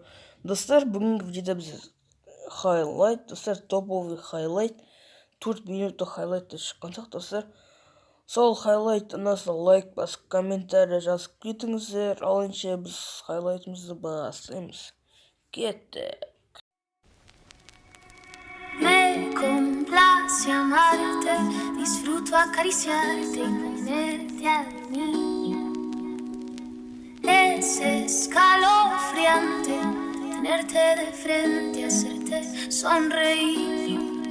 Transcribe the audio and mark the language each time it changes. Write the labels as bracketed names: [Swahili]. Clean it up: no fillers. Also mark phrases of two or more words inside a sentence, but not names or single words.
[Kazakh] Достар, бүгінгі видеода біз хайлайт, достар, топовый хайлайт. 4 минутта хайлайтты шыққансақ, достар. Сол хайлайт ұнаса лайк басып, комментария жазып кетіңіздер. Алынша біз хайлайтымызды бастаймыз. Кеттік. [Spanish] Me complace amarte, disfruto acariciarte y tenerte a mí. Es escalofriante tenerte de frente, hacerte sonreír.